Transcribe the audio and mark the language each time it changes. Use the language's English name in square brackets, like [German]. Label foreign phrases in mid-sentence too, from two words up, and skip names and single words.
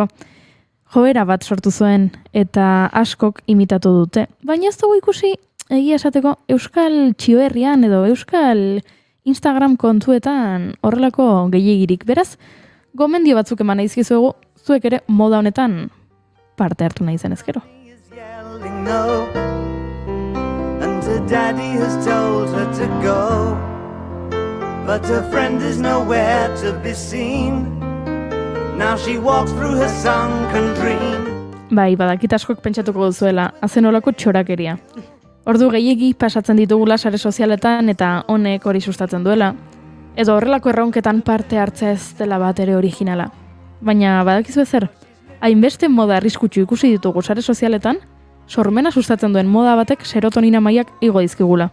[Basque] Joera bat sortu zuen eta askok imitatu dute. Baina ez dugu ikusi egia esateko Euskal Txioherrian edo Euskal Instagram kontuetan horrelako gehiegirik. Beraz, gomendio batzuk eman aizkizuegu, zuek ere moda honetan parte hartu nahi zen ezkero. [English] No, and her daddy has told her to go, but her friend is nowhere to be seen. Now she walks through her sunken dream. [Basque] Bai, badakit askok pentsatuko duzuela, hazen olako txorakeria. Ordu gehiegi pasatzen ditugula sare sozialetan eta honek hori sustatzen duela. Edo horrelako erraunketan parte hartzea ez dela bat ere originala. Baina badakizu ezer, hainbeste moda arriskutsu ikusi ditugu sare sozialetan, sormena sustatzen duen moda batek serotonina mailak igo dizkigula.